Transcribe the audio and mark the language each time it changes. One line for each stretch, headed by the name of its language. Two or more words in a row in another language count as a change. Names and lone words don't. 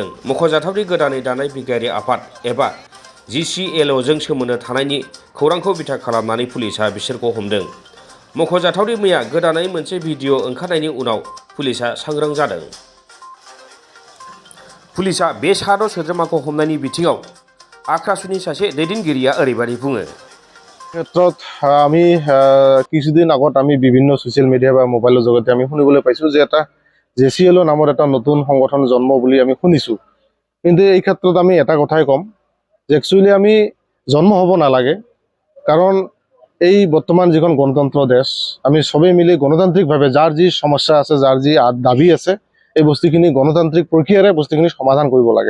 Bodo: मख'जाथावदि गोदानै दानाय बिगियारि आफाद एबा GCLOजों सोमोन्दो थानायनि खौरांखौ बिथा खालामनानै पुलिसा बिसोरखौ हमदों। मख'जाथावदि मैया गोदानै मोनसे भिडिअ ओंखारनायनि उनाव पुलिसा सांग्रां जादों। पुलिसा बे सा 6 सोद्रोमाखौ हमनायनि बिथिङाव आक्रासुनि सासे दैदेनगिरिया ओरैबायदि बुङो।
Assamese: ক্ষেত্ৰত আমি কিছুদিন আগত আমি বিভিন্ন
English: social media
Assamese: বা মোবাইলৰ জৰিয়তে আমি শুনিবলৈ পাইছোঁ যে এটা JCLO নামৰ এটা নতুন সংগঠন জন্ম বুলি আমি শুনিছোঁ। কিন্তু এই ক্ষেত্ৰত আমি এটা কথাই ক'ম যে একচুৱেলি আমি জন্ম হ'ব নালাগে, কাৰণ এই বৰ্তমান যিখন গণতন্ত্ৰ দেশ, আমি সবেই মিলি গণতান্ত্ৰিকভাৱে যাৰ যি সমস্যা আছে, যাৰ যি দাবী আছে, এই বস্তুখিনি গণতান্ত্ৰিক প্ৰক্ৰিয়াৰে বস্তুখিনি সমাধান কৰিব লাগে।